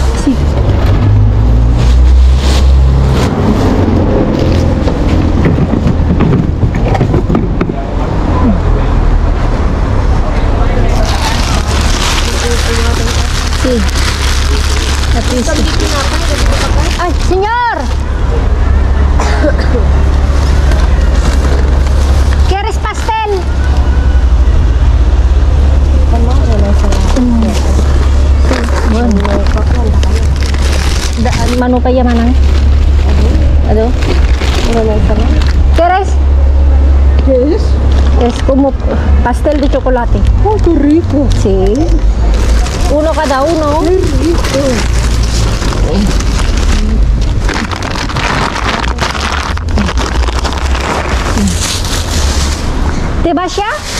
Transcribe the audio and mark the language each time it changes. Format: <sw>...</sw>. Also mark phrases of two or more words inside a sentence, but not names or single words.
<es>Si. Sí.</es> <en>At least. Ay,</en> <es>señor! ¿Quieres pastel?</es> <tl>Mano pa yan, manang? Ano?</tl> <es>¿Quieres? ¿Qué es? Es Como pastel de chocolate. Oh, qué rico. Sí. Uno cada uno. Qué rico. ¿Te vas ya?</es>